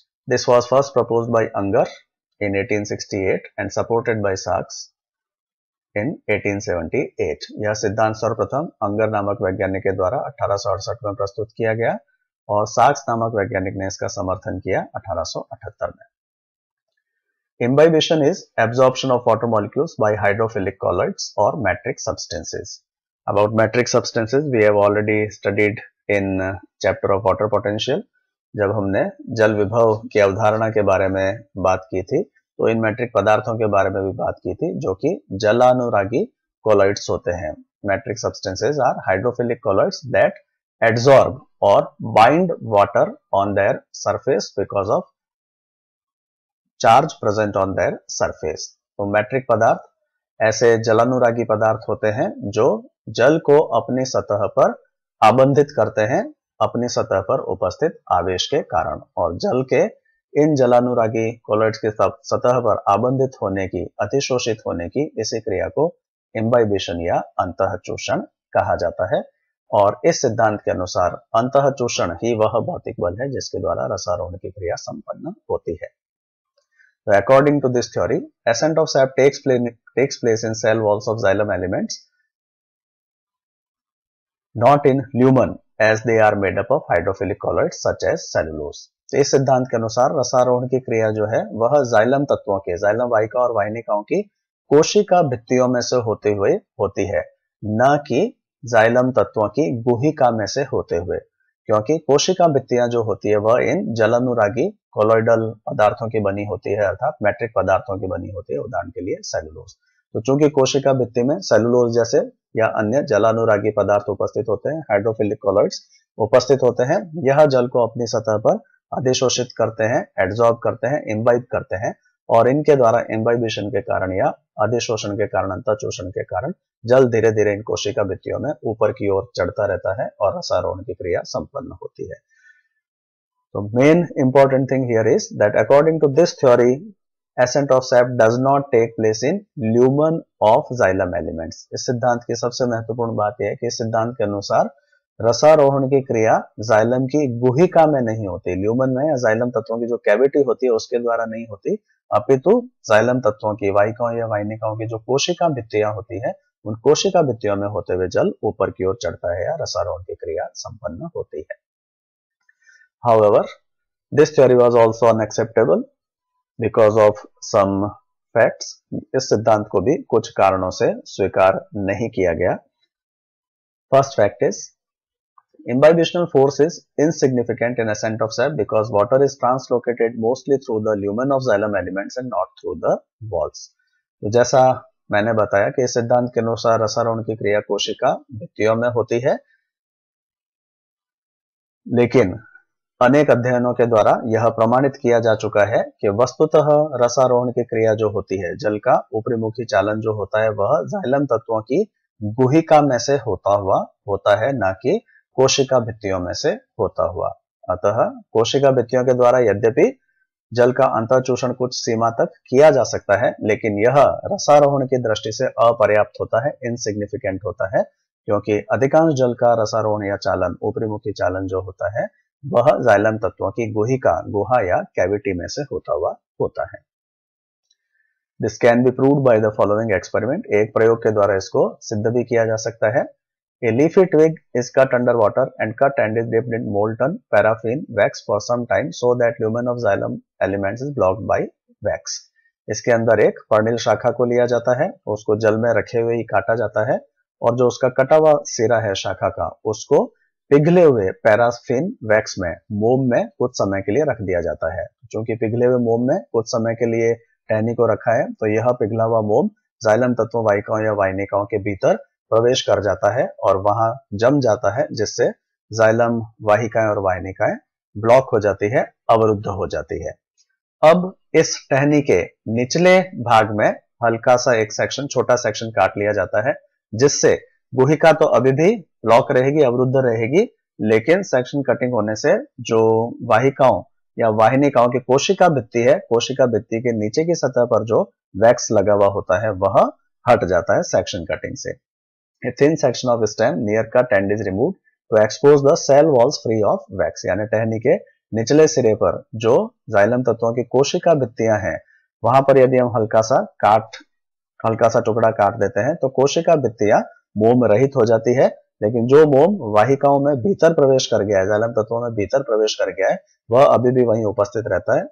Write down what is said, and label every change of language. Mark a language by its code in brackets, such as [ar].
[en] This was first proposed by Unger in 1868 and supported by Sachs in 1878। [hi] यह सिद्धांत सर्वप्रथम अंगर नामक वैज्ञानिक के द्वारा 1868 में प्रस्तुत किया गया और साक्स नामक वैज्ञानिक ने इसका समर्थन किया 1878 में। [en] Imbibition is absorption of water molecules by hydrophilic colloids or matrix substances. About matrix substances we have already studied in chapter of water potential। [hi] जब हमने जल विभव की अवधारणा के बारे में बात की थी तो इन मैट्रिक पदार्थों के बारे में भी बात की थी, जो कि जलानुरागी कोलॉइड्स होते हैं। [en] Matric substances are hydrophilic colloids that absorb और bind water on their surface because of charge present on their surface. [hi] तो मैट्रिक पदार्थ ऐसे जलानुरागी पदार्थ होते हैं जो जल को अपनी सतह पर आबंधित करते हैं, अपनी सतह पर उपस्थित आवेश के कारण, और जल के इन जलानुरागी कोलॉइड्स की सतह पर आबंधित होने की, अतिशोषित होने की इसी क्रिया को इम्बाइबिशन या अंतःचोषण कहा जाता है। और इस सिद्धांत के अनुसार अंतःचोषण ही वह भौतिक बल है जिसके द्वारा रसारोहण की क्रिया संपन्न होती है। [en] So according to this theory, ascent of sap takes place in cell walls of xylem elements, not in lumen, as they are made up of hydrophilic colloids such as cellulose। [hi] इस सिद्धांत के अनुसार रसारोहण की क्रिया जो है वह जाइलम तत्वों के, जाइलम वाहिका और वाहिनिकाओं की कोशिका भित्तियों में से होते हुए होती है, न कि जाइलम तत्वों की गुहिका में से होते हुए, क्योंकि कोशिका भित्तियां जो होती है वह इन जलानुरागी कोलॉइडल पदार्थों की बनी होती है, अर्थात मैट्रिक पदार्थों की बनी होती है, उदाहरण के लिए सेलुलोज। तो चूंकि कोशिका भित्ति में सेलुलोज जैसे या अन्य जलानुरागी पदार्थ उपस्थित होते हैं, हाइड्रोफिलिक कोलॉइड्स, उपस्थित होते हैं, यह जल को अपनी सतह पर अधिशोषित करते हैं, एड्सॉर्ब करते हैं, इम्बाइब करते हैं और इनके द्वारा इम्बाइबिशन के कारण या अधिशोषण के कारण, अंतःशोषण के कारण जल धीरे धीरे इन कोशिका भित्तियों में ऊपर की ओर चढ़ता रहता है और रसारोहण की क्रिया संपन्न होती है। [en] तो main important thing here is that according to this theory ascent of sap does not take place in lumen of xylem elements। [hi] इस सिद्धांत की सबसे महत्वपूर्ण बात यह है कि इस सिद्धांत के अनुसार रसारोहण की क्रिया जाइलम की गुहिका में नहीं होती, ल्यूमन में या जाइलम तत्वों की जो कैविटी होती है उसके द्वारा नहीं होती, अपितु जाइलम तत्वों की, वाहिकाओं या वाहिनिकाओं की जो कोशिका भित्तियां होती है उन कोशिका भित्तियों में होते हुए जल ऊपर की ओर चढ़ता है या रसारोहण की क्रिया संपन्न होती है। [en] However, this theory was also unacceptable because of some facts। [hi] इस सिद्धांत को भी कुछ कारणों से स्वीकार नहीं किया गया। [en] First fact is imbibitional force is insignificant in ascent of sap because water is translocated mostly through the lumen of xylem elements and not through the walls। [hi] तो जैसा मैंने बताया कि इस सिद्धांत के अनुसार रसारोहण की क्रिया कोशिका भित्तियों में होती है, लेकिन अनेक अध्ययनों के द्वारा यह प्रमाणित किया जा चुका है कि वस्तुतः रसारोहण की क्रिया जो होती है, जल का ऊपरीमुखी चालन जो होता है वह जाइलम तत्वों की गुहिका में से होता है, ना कि कोशिका भित्तियों में से होता हुआ। अतः कोशिका भित्तियों के द्वारा यद्यपि जल का अंतःचूषण कुछ सीमा तक किया जा सकता है, लेकिन यह रसारोहण की दृष्टि से अपर्याप्त होता है, इनसिग्निफिकेंट होता है, क्योंकि अधिकांश जल का रसारोहण या चालन, ऊपरीमुखी चालन जो होता है वह जाइलम तत्वों की गुहा या कैविटी में से होता है। [en] This can be proved by the following experiment. [hi] एक प्रयोग के द्वारा इसको सिद्ध भी किया जा सकता है। [en] A leafy twig is cut under water and cut and is dipped in molten paraffin wax for some time so that lumen of xylem elements is blocked by wax। [hi] इसके अंदर एक पर्णिल शाखा को लिया जाता है, उसको जल में रखे हुए ही काटा जाता है और जो उसका कटा हुआ सिरा है शाखा का उसको पिघले हुए पैराफिन वैक्स में, मोम में कुछ समय के लिए रख दिया जाता है। क्योंकि पिघले हुए मोम में कुछ समय के लिए टहनी को रखा है तो यह पिघला हुआ मोम जाइलम तत्वों, वाहिकाओं या वाहिनिकाओं के भीतर प्रवेश कर जाता है और वहां जम जाता है, जिससे जाइलम, वाहिकाएं और वाहिनिकाएं ब्लॉक हो जाती है, अवरुद्ध हो जाती है। अब इस टहनी के निचले भाग में हल्का सा एक सेक्शन, छोटा सेक्शन काट लिया जाता है, जिससे गुहिका तो अभी भी ब्लॉक रहेगी, अवरुद्ध रहेगी, लेकिन सेक्शन कटिंग होने से जो वाहिकाओं या वाहिनिकाओं की कोशिका भित्ति है, कोशिका भित्ति के नीचे की सतह पर जो वैक्स लगा हुआ होता है वह हट जाता है सेक्शन कटिंग से। [en] A thin section of stem near cut end is removed to expose the cell walls free of wax। [hi] यानी टहनी के निचले सिरे पर जो जाइलम तत्वों की कोशिका भित्तियां हैं वहां पर यदि हम हल्का सा टुकड़ा काट देते हैं तो कोशिका भित्तियां मोम रहित हो जाती है, लेकिन जो मोम वाहिकाओं में भीतर प्रवेश कर गया है, जाइलम तत्वों में भीतर प्रवेश कर गया है, वह अभी भी वहीं उपस्थित रहता है।